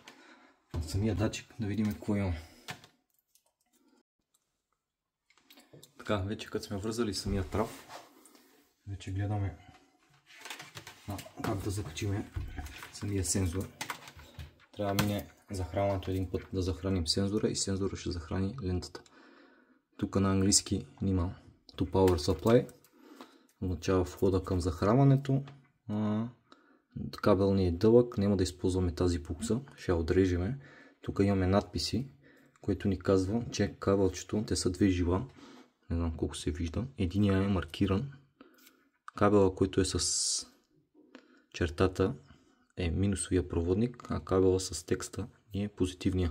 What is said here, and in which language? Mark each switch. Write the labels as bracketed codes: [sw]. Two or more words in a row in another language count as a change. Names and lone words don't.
[bg] На самия датчик да видим какво имаме. Така, вече като сме вързали самия трав, вече гледаме как да закачиме самия сензор. Трябва да мине захранването един път да захраним сензора и сензора ще захрани лентата. Тук на английски има [en] to power supply, [bg] означава входа към захранването. Кабел ни е дълъг, няма да използваме тази букса, ще я отрежеме. Тук имаме надписи, което ни казва, че кабелчето, те са две жила, не знам колко се вижда. Единия е маркиран, кабела, който е с чертата, е минусовия проводник, а кабела с текста ни е позитивния.